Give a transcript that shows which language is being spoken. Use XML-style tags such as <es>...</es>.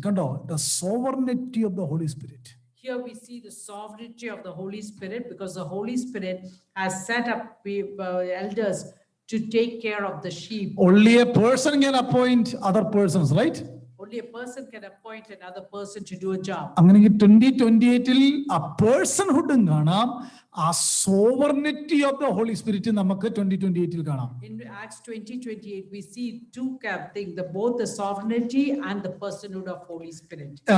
<en>Kando, the sovereignty of the Holy Spirit. Here we see the sovereignty of the Holy Spirit because the Holy Spirit has set up elders to take care of the sheep. Only a person can appoint other persons, right? Only a person can appoint another person to do a job.</en> <ml>അങ്ങനെയെങ്കിൽ 2028 ആ പേഴ്സൺഹുഡും കാണാം, ആ sovereignty of the holy spirit നമുക്ക് 2028 കാണാം.</ml> <en>In Acts 20:28 we see two things, both the sovereignty and the personhood of Holy Spirit.</en>